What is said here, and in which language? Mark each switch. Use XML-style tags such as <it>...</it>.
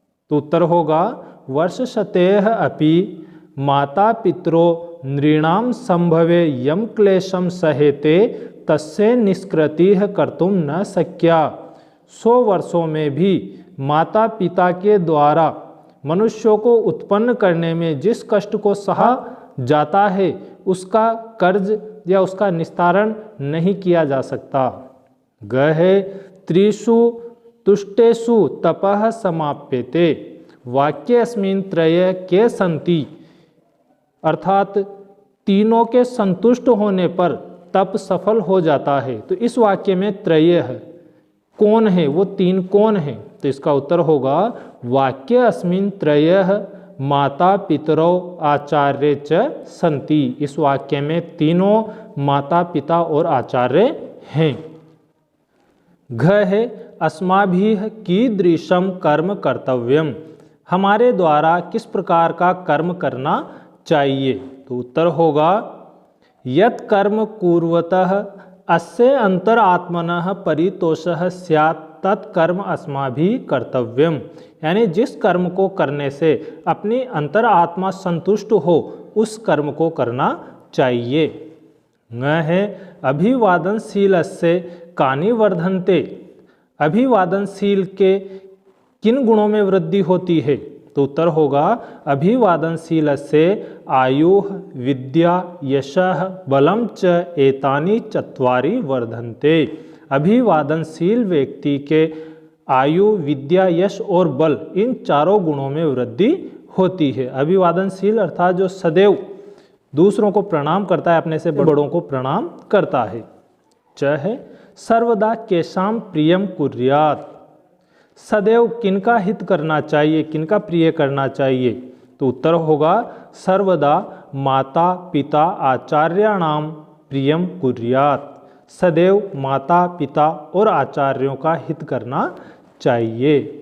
<hi>तो उत्तर होगा</hi> <sa>वर्ष शतेह अपि माता पितरो नृणाम संभवे यम क्लेशम सहेते तस्य निष्कृतिः कर्तुम न शक्या।</sa> <hi>100 वर्षों में भी माता पिता के द्वारा मनुष्यों को उत्पन्न करने में जिस कष्ट को सहा जाता है उसका कर्ज या उसका निस्तारण नहीं किया जा सकता।</hi> <sa>ग है त्रिषु तुष्टेषु तपः समाप्यते। वाक्येऽस्मिन् त्रयः के सन्ति।</sa> <hi>अर्थात तीनों के संतुष्ट होने पर तप सफल हो जाता है। तो इस वाक्य में त्रय है, कौन है वो तीन कौन है? तो इसका उत्तर होगा</hi> <sa>वाक्य अस्मिन् त्रयः माता पितरौ आचार्य च सन्ति।</sa> <hi>इस वाक्य में तीनों माता पिता और आचार्य हैं।</hi> <sa>घ है अस्माभिः कीदृशम कर्म कर्तव्यम।</sa> <hi>हमारे द्वारा किस प्रकार का कर्म करना चाहिए? तो उत्तर होगा</hi> <sa>यत् कर्म कुर्वतः अस्य अंतरात्मनः परितोषः स्यात् तत्कर्म अस्माभिः कर्तव्यम।</sa> <hi>यानी जिस कर्म को करने से अपनी अंतरात्मा संतुष्ट हो उस कर्म को करना चाहिए।</hi> <sa>ङ है अभिवादनशीलस्य कानि वर्धन्ते।</sa> <hi>अभिवादनशील के किन गुणों में वृद्धि होती है? तो उत्तर होगा</hi> <sa>अभिवादनशीलस्य आयुः विद्या यशः बलम च एतानि चत्वारि वर्धन्ते।</sa> <hi>अभिवादनशील व्यक्ति के आयु विद्या यश और बल इन चारों गुणों में वृद्धि होती है। अभिवादनशील अर्थात जो सदैव दूसरों को प्रणाम करता है, अपने से बड़ों को प्रणाम करता है। च है</hi> <sa>सर्वदा केशाम प्रियम कुर्यात,</sa> <hi>सदैव किनका हित करना चाहिए, किनका प्रिय करना चाहिए, तो उत्तर होगा</hi> <sa>सर्वदा माता पिता आचार्याणाम प्रियम कुर्यात,</sa> <hi>सदैव माता पिता और आचार्यों का हित करना चाहिए।</hi>